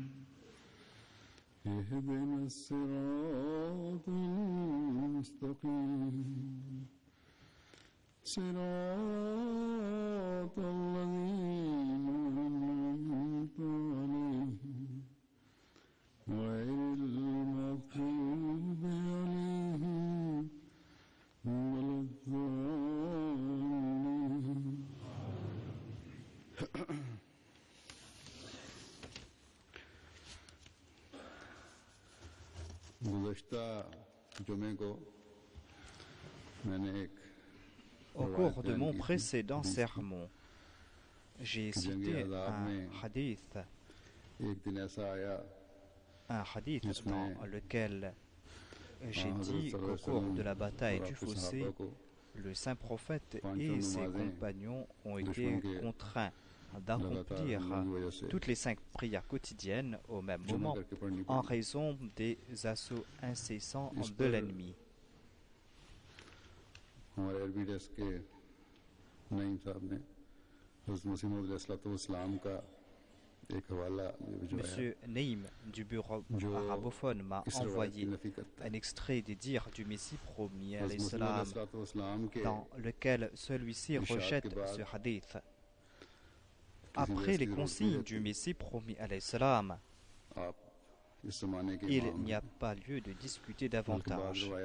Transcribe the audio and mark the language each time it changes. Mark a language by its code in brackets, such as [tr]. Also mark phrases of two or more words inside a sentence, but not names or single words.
[ar] اهدنا الصراط المستقيم صراط الذين أنعمت عليهم غير المغضوب عليهم ولا [ur] الضالين گزشتہ جمعے کو میں نے ایک [fr] Au cours de mon précédent sermon, j'ai cité un hadith dans lequel j'ai dit qu'au cours de la bataille du fossé, le saint prophète et ses compagnons ont été contraints d'accomplir toutes les 5 prières quotidiennes au même moment en raison des assauts incessants de l'ennemi. [ur] ہمارے عربی ڈیسک کے نعیم صاحب نے حضرت مسیح موعود علیہ السلام کا ایک حوالہ [fr] Monsieur Naïm du bureau arabophone m'a envoyé un extrait des dires du Messie promis à l'Islam dans lequel celui-ci rejette ce hadith. Après les consignes du Messie promis à l'Islam, il n'y a pas lieu de discuter davantage.